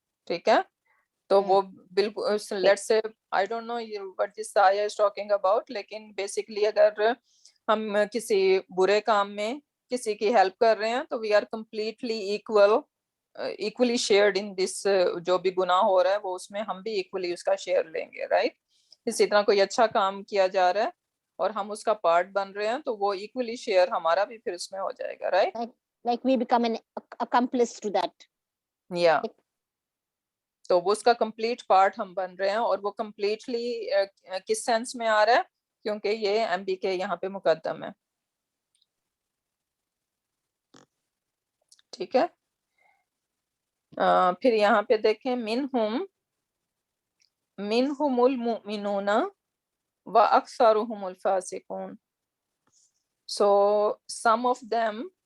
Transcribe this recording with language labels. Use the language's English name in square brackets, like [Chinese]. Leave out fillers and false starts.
[Urdu] ٹھیک ہے۔ تو وہ بالکل let's say I don't know [English] what this ayah is talking about، [Urdu] لیکن بیسیکلی اگر ہم کسی برے کام میں کسی کی ہیلپ کر رہے ہیں تو we are completely equally shared in دس، جو بھی گناہ ہو رہا ہے وہ اس میں ہم بھی ایکولی اس کا شیئر لیں گے، رائٹ۔ اسی طرح کوئی اچھا کام کیا جا رہا ہے اور ہم اس کا پارٹ بن رہے ہیں تو وہ ایکولی شیئر ہمارا بھی پھر اس میں ہو جائے گا، right, [English] Like we become an accomplice to that. [Urdu] یا تو وہ اس کا کمپلیٹ پارٹ ہم بن رہے ہیں، اور وہ کمپلیٹلی کس سینس میں آ رہا ہے کیونکہ یہ ایم بی کے یہاں پہ مقدم ہے، ٹھیک ہے۔ پھر یہاں پہ دیکھیں [Arabic] منہم المؤمنون واکثرهم الفاسقون، [English] so some of them